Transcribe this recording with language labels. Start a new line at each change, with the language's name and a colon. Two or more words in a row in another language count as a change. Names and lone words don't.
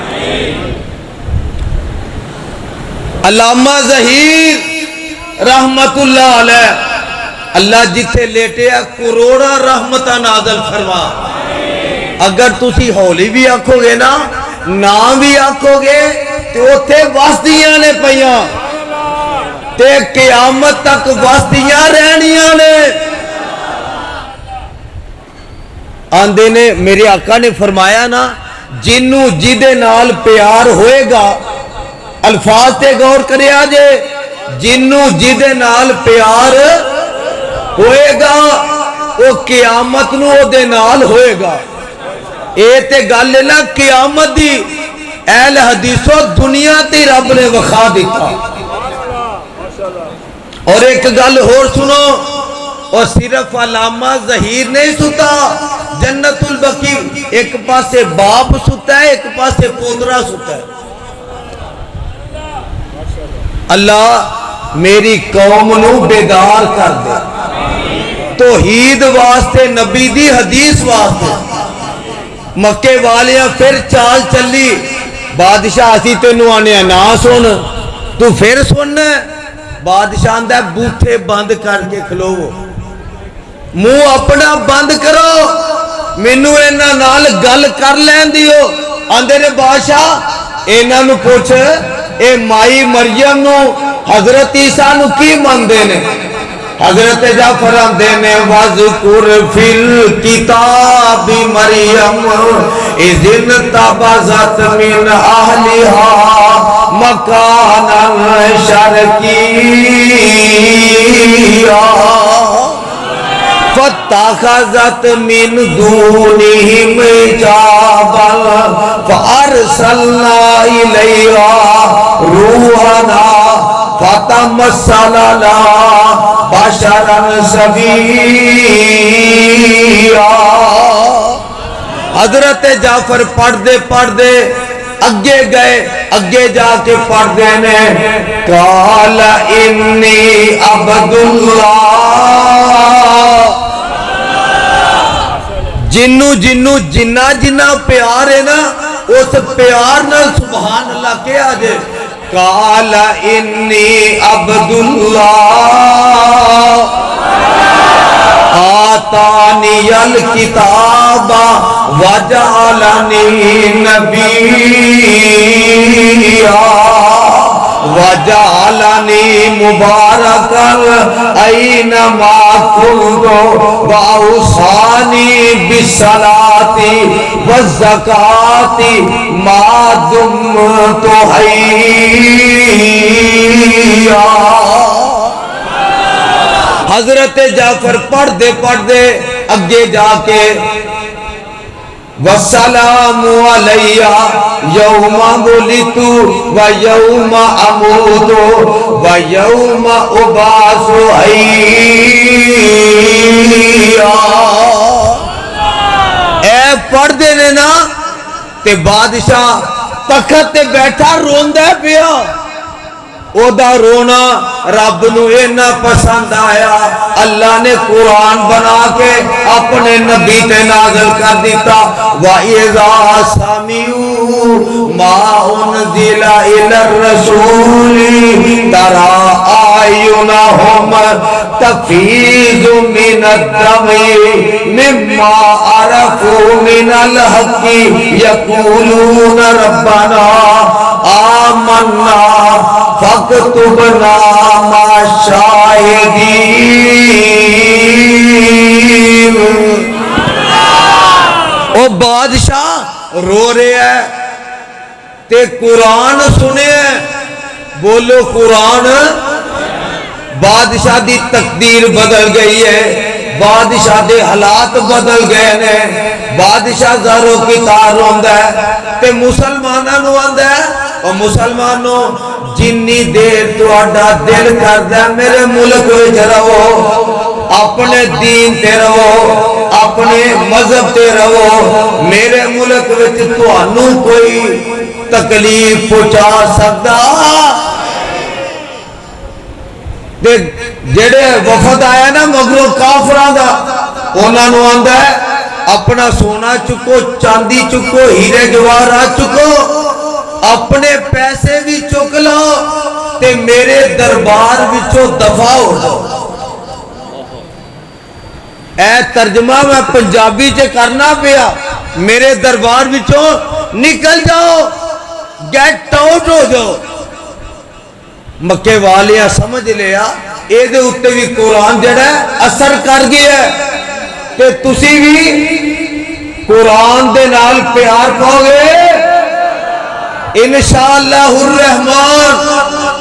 Punjabi: علامہ ظہیر
Arabic: رحمت اللہ علیہ
Punjabi: اللہ جتھے لیٹے کروڑا رحمتہ نازل فرما اگر تسی ہولی بھی آکھو گے نا نام بھی آکھو گے تو اتھے واسطیاں نے پہیاں تے قیامت تک واسطیاں رہنیاں نے آندے نے میرے آقا نے فرمایا نا جنوں جدے نال پیار ہوئے گا الفاظ تے غور کرے آجے جنوں جدے نال پیار ہوئے گا وہ قیامت نو دے نال ہوئے گا اے تے گل نا قیامت دی اہل حدیثو دنیا تے رب نے وخا دیتا اور ایک گل اور سنو اور صرف علامہ ظہیر نہیں ستا جنت البقیع ایک پاسے باپ ستا ہے ایک پاسے پوترا ستا ہے اللہ میری قوم نو بیدار کر دے توحید واسطے نبی دی حدیث واسطے مکے والیاں پھر چال چلی بادشاہ اسی تینوں آنے نا سن تو پھر سننا بادشاہ اندہ بوٹھے بند کر کے کھلو منہ اپنا بند کرو مینو اینا نال گل کر لین دیو آندے نے بادشاہ اینا نو پوچھ اے مائی مریم نو حضرت عیسیٰ نو کی من دینے حضرت جعفر آندے نے
Arabic: وَذْكُرْ فِي الْكِتَابِ مریم اِذْ انْتَبَذَتْ مِنْ أَهْلِهَا مَكَانًا شَرْقِيًّا فَاتَّخَذَتْ مِنْ دُونِهِمْ حِجَابًا فَأَرْسَلْنَا إِلَيْهَا رُوحَنَا فَتَمَثَّلَ لَهَا بَشَرًا سَوِيًّا
Punjabi: حضرت جعفر پڑھ دے اگے گئے اگے جا کے پڑھ دینے
Arabic: قال انی عبد
Punjabi: اللہ جنو جنہ پیار ہے نا اس پیار نہ
Arabic: سبحان اللہ
Punjabi: کے آجے
Arabic: قال انی عبد اللہ آتانی الکتاب وجعلنی نبیّا وجعلنی مبارکا اینما کنت واوصانی بالصلاۃ والزکاۃ ما دمت حیّا
Punjabi: حضرت جعفر پڑھ دے اگے جا کے
Arabic: وَالسَّلَامُ عَلَيَّ يَوْمَ وُلِدْتُ وَيَوْمَ أَمُوتُ وَيَوْمَ أُبْعَثُ حَيًّا
Punjabi: اے پڑھ دے نا تے بادشاہ تخت تے بیٹھا روندہ پیا او دا رونا رب نو اینا پسند آیا اللہ نے قرآن بنا کے اپنے نبی تے نازل کر دیتا
Arabic: وَإِذَا سَمِعُوا مَا أُنزِلَ إِلَى الرَّسُولِ تَرَى أَعْيُنَهُمْ تَفِيضُ مِنَ الدَّمْعِ مِمَّا عَرَفُوا مِنَ الْحَقِّ يَقُولُونَ رَبَّنَا آمَنَّا فَاكْتُبْنَا مَعَ
Punjabi: الشَّاهِدِينَ او بادشاہ رو رہے ہیں تے قرآن سنے ہیں بولو قرآن بادشاہ دی تقدیر بدل گئی ہے بادشاہ دے حالات بدل گئے نے بادشاہ زاروں کی تار ہوندہ ہے تے مسلمانہ نو آندہ ہے اور مسلمانوں جنی دیر تہاڈا دل کردا میرے ملک وچ رہو، اپنے دین تے رہو، اپنے مذہب تے رہو، میرے ملک وچ تہانوں کوئی تکلیف پہنچا سکدا تے جڑے وفد آیا نا مگروں کافراں دا انہاں نوں آندا ہے اپنا سونا چکو، چاندی چکو، ہیرے جواہرات چکو، اپنے پیسے بھی چک لو تے میرے دربار وچوں دفع ہو جاؤ۔ اے ترجمہ میں پنجابی چ کرنا پیا، میرے دربار وچوں نکل جاؤ،
English: get out
Punjabi: ہو جاؤ۔ مکے والیاں سمجھ لیا اے دے اُتے بھی قرآن جڑا ہے اثر کر گیا ہے کہ تسی بھی قرآن دے نال پیار پاؤ گے
Arabic: انشاءاللہ الرحمن۔